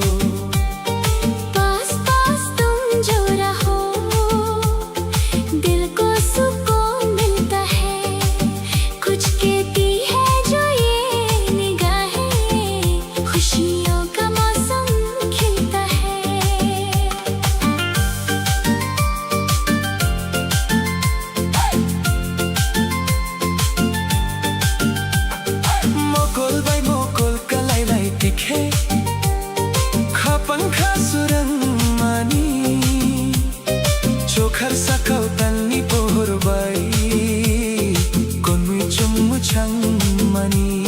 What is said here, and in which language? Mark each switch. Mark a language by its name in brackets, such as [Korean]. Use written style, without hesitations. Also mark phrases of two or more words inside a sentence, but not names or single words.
[Hindi] पास पास तुम जो रहो दिल को सुकून मिलता है कुछ कहती है जो ये निगाहें खुशियों का मौसम खिलता है [Kok Borok] Mokol bai mokol kalai nai tikhe Kapang kasurang mani Chokhar sakau tanni pohor bai Konmui chummu chang mani